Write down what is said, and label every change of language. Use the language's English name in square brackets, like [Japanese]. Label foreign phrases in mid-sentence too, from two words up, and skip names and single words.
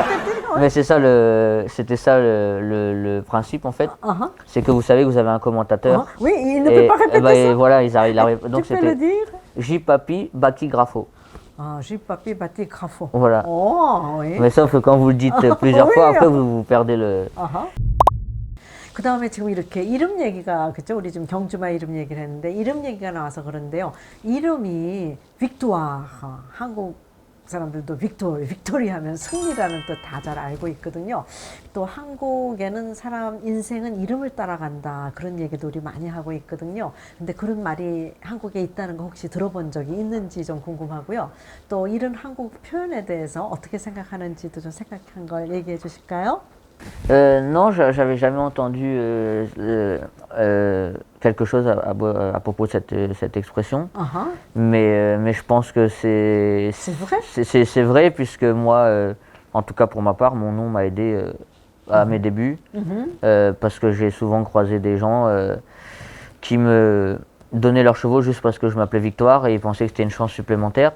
[French] Mais c'était ça le principe en fait. C'est que vous savez que vous avez un commentateur. Oui, il ne peut pas répéter ça. Et voilà, il arrive. Donc tu peux le dire? J Papi Baki Grafo. J Papi Baki Grafo. Voilà. Oui. Mais sauf que quand vous le dites plusieurs fois, après vous perdez le. [Korean] 그 다음에 지금 이렇게 이름 얘기가, 그죠? 우리 지금 경주마 이름 얘기를 했는데, 이름 얘기가 나와서 그런데요. 이름이 빅토아, 한국 사람들도 빅토리 하면 승리라는 뜻 다 잘 알고 있거든요. 또 한국에는 사람 인생은 이름을 따라간다. 그런 얘기도 우리 많이 하고 있거든요. 근데 그런 말이 한국에 있다는 거 혹시 들어본 적이 있는지 좀 궁금하고요. 또 이런 한국 표현에 대해서 어떻게 생각하는지도 좀 생각한 걸 얘기해 주실까요? [French] Non, j'avais jamais entendu quelque chose à propos de cette expression, mais je pense que c'est vrai. C'est vrai puisque moi, en tout cas pour ma part, mon nom m'a aidé à mes débuts, parce que j'ai souvent croisé des gens qui me donnaient leurs chevaux juste parce que je m'appelais Victoire et ils pensaient que c'était une chance supplémentaire.